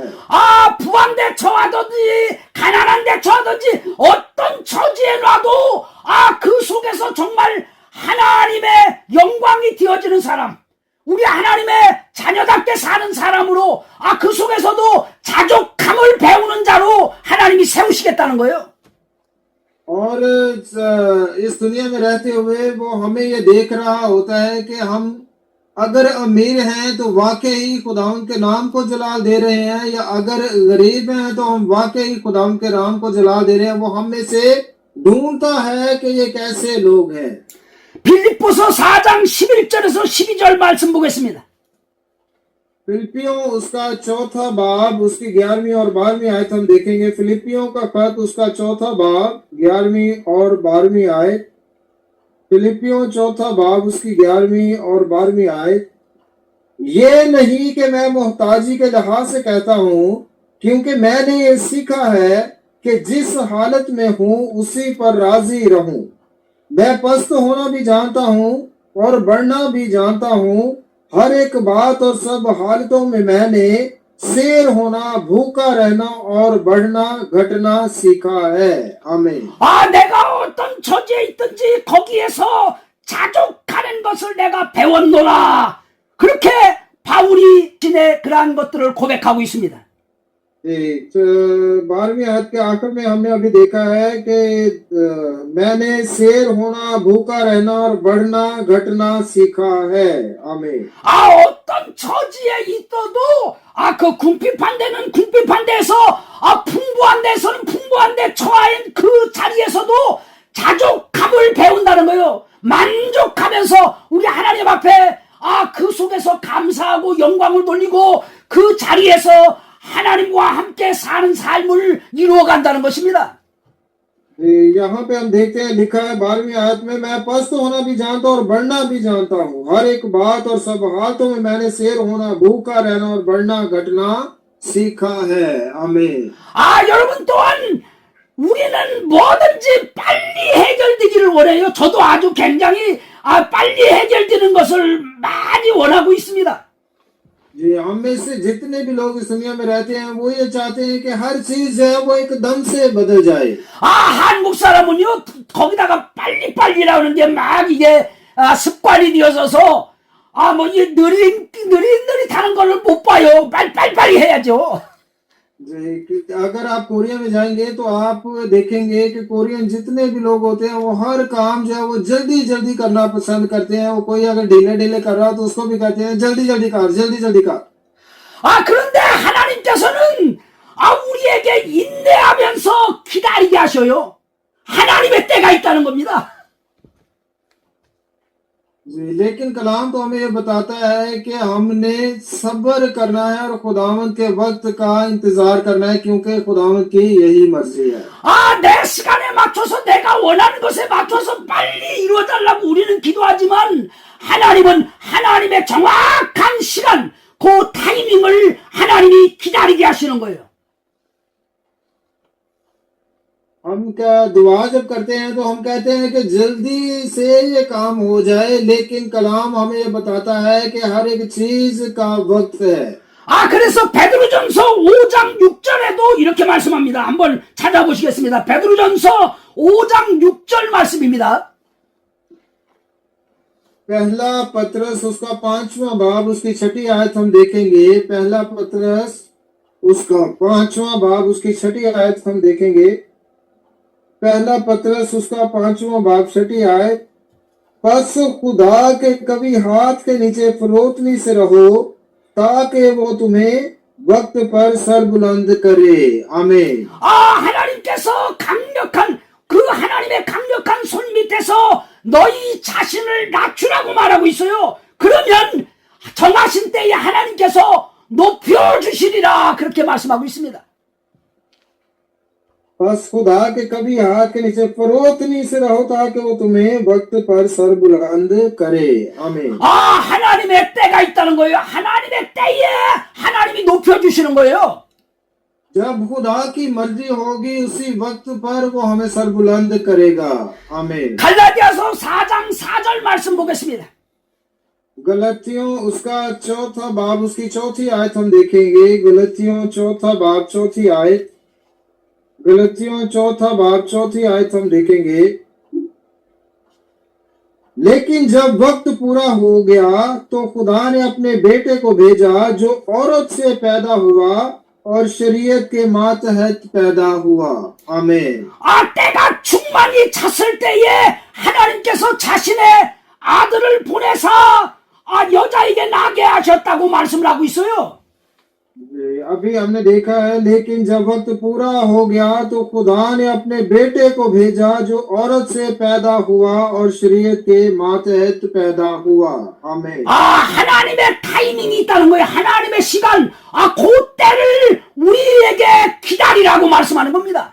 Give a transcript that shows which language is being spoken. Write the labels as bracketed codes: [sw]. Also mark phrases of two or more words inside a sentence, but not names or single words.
[ko] 부한 데 처하든지 가난한 데 처하든지 어떤 처지에 놔도 그 속에서 정말 하나님의 영광이 되어지는 사람, 우리 하나님의 자녀답게 사는 사람으로 그 속에서도 자족함을 배우는 자로 하나님이 세우시겠다는 거예요. [ur] اور اس دنیا میں رہتے ہوئے وہ ہمیں یہ دیکھ رہا ہوتا ہے کہ ہم اگر امیر ہیں تو واقعی خداوند کے نام کو جلال دے رہے ہیں، یا اگر غریب ہیں تو ہم واقعی خداوند کے نام کو جلال دے رہے ہیں. وہ ہم میں سے ڈھونڈتا ہے کہ یہ کیسے لوگ ہیں. [ko] 빌립보서 4장 11절에서 12절 말씀 보겠습니다. [ur] فلپیوں اس کا چوتھا باب اس کی 11ویں اور 12ویں آیت ہم دیکھیں گے. فلپیوں کا خط اس کا چوتھا باب 11ویں اور 12ویں آیت. فلپیوں چوتھا باب اس کی 11ویں اور 12ویں آیت، یہ نہیں کہ میں محتاجی کے لحاظ سے کہتا ہوں، کیونکہ میں نے یہ سیکھا ہے کہ جس حالت میں ہوں اسی پر راضی رہوں. میں پست ہونا بھی جانتا ہوں اور بڑھنا بھی جانتا ہوں. ہر ایک بات اور سب حالتوں میں میں نے شیر ہونا، بھوکا رہنا اور بڑھنا گھٹنا سیکھا ہے. आमीन। [ko] 내가 어떤 처지에 있든지 거기에서 자족하는 것을 내가 배웠노라. 그렇게 바울이 신의 그러한 것들을 고백하고 있습니다. [ur] جی، تو 12ویں آیت کے آخر میں ہم نے ابھی دیکھا ہے کہ میں نے شیر ہونا، بھوکا رہنا اور بڑھنا گھٹنا سیکھا ہے. आमीन। [ko] 어떤 처지에 있어도 그 궁핍한 데는 궁핍한 데에서 풍부한 데서는 풍부한 데 처한 그 자리에서도 자족함을 배운다는 거예요. 만족하면서 우리 하나님 앞에 그 속에서 감사하고 영광을 돌리고 그 자리에서 하나님과 함께 사는 삶을 이루어 간다는 것입니다. [ur] یہاں پہ ہم دیکھتے ہیں لکھا ہے 12ویں آیت میں، میں پست ہونا بھی جانتا ہوں اور بڑھنا بھی جانتا ہوں. ہر ایک بات اور سب حالتوں میں میں نے شیر ہونا، بھوکا رہنا اور بڑھنا گھٹنا سیکھا ہے. आमीन। [ko] 여러분 또한 우리는 뭐든지 빨리 해결되기를 원해요. 저도 아주 굉장히 빨리 해결되는 것을 많이 원하고 있습니다. [ur] جی، ہم میں سے جتنے بھی لوگ اس دنیا میں رہتے ہیں وہ یہ چاہتے ہیں کہ ہر چیز ہے وہ ایکدم سے بدل جائے. [ko] 한국 사람은요 거기다가 빨리빨리라는 게 막 이게 습관이 되어져서 뭐 이 느릿느릿하는 걸 못 봐요. 빨리 해야죠. [ur] جی، اگر آپ کوریا میں جائیں گے تو آپ دیکھیں گے کہ کورین جتنے بھی لوگ ہوتے ہیں وہ ہر کام جو ہے وہ جلدی جلدی کرنا پسند کرتے ہیں. وہ کوئی اگر ڈھیلے ڈھیلے کر رہا ہے تو اس کو بھی کہتے ہیں جلدی جلدی کر، جلدی جلدی کر. [ko] 그런데 하나님께서는 우리에게 인내하면서 기다리게 하셔요. 하나님의 때가 있다는 겁니다. [ur] جی، لیکن کلام تو ہمیں یہ بتاتا ہے کہ ہم نے صبر کرنا ہے اور خداوند کے وقت کا انتظار کرنا ہے، کیونکہ خداوند کی یہی مرضی ہے. [ko] 내 시간에 맞춰서 내가 원하는 것에 맞춰서 빨리 이루어달라고 우리는 기도하지만 하나님은 하나님의 정확한 시간, 그 타이밍을 하나님이 기다리게 하시는 거예요. [ur] ہم کیا دعا جب کرتے ہیں تو ہم کہتے ہیں کہ جلدی سے یہ کام ہو جائے، لیکن کلام ہمیں یہ بتاتا ہے کہ ہر ایک چیز کا وقت ہے. [ko] 그래서 베드로전서 5장 6절에도 이렇게 말씀합니다. 한번 찾아보시겠습니다. 베드로전서 5장 6절 말씀입니다. [ur] پہلا پطرس اس کا 5واں باب اس کی 6ٹھی آیت ہم دیکھیں گے. پہلا پطرس اس کا 5واں باب اس کی 6ٹھی آیت ہم دیکھیں گے. پہلا پطرس اس کا 5واں باب 6ٹھی آیت، بس خدا کے کبھی ہاتھ کے نیچے فروتنی سے رہو تاکہ وہ تمہیں وقت پر سر بلند کرے. आमीन। [ko] 하나님께서 강력한 그 하나님의 강력한 손 밑에서 너희 자신을 낮추라고 말하고 있어요. 그러면 정하신 때에 하나님께서 높여주시리라 그렇게 말씀하고 있습니다. [ur] بس خدا کے کبھی ہاتھ کے نیچے فروتنی سے رہو تاکہ وہ تمہیں وقت پر سر بلند کرے. आमीन। [ko] 하나님의 때가 있다는 거예요. 하나님의 때에 하나님이 높여주시는 거예요. [ur] جب خدا کی مرضی ہوگی اسی وقت پر وہ ہمیں سر بلند کرے گا. आमीन। [ko] 갈라디아서 4장 4절 말씀 보겠습니다. [ur] گلتیوں اس کا 4تھا باب اس کی 4تھی آیت ہم دیکھیں گے. گلتیوں 4تھا باب 4تھی آیت، گلتیوں 4تھا باب 4تھی آیت ہم دیکھیں گے. لیکن جب وقت پورا ہو گیا تو خدا نے اپنے بیٹے کو بھیجا جو عورت سے پیدا ہوا اور شریعت کے ماتحت پیدا ہوا. आमीन। [ko] 때가 충만히 찼을 때에 하나님께서 자신의 아들을 보내서 여자에게 나게 하셨다고 말씀을 하고 있어요. [ur] ابھی ہم نے دیکھا ہے، لیکن جب وقت پورا ہو گیا تو خدا نے اپنے بیٹے کو بھیجا جو عورت سے پیدا ہوا اور شریعت کے ماتحت پیدا ہوا. आमीन। [ko] 하나님의 타이밍이 있다는 거예요. 하나님의 시간, 그때를 우리에게 기다리라고 말씀하는 겁니다.